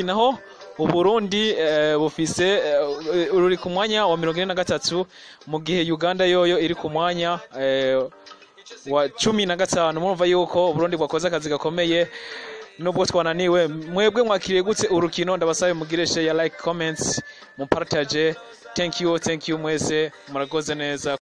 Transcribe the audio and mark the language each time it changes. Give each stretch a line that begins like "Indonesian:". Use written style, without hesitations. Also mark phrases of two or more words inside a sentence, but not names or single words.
Rundi: Naho Uburundi bufise uri ku mwanya wa 43, mu gihe Uganda yoyo iri ku mwanya wa 15. Murumva yuko Burundi bwakoze akazi gakomeye nubwo twananiwe. Mwebwe mwakiriye gutse urukino? Ndabasabe mugire
English: share, like, comments,
Rundi: mupartage.
English: Thank you
Rundi: mwese, murakoze neza.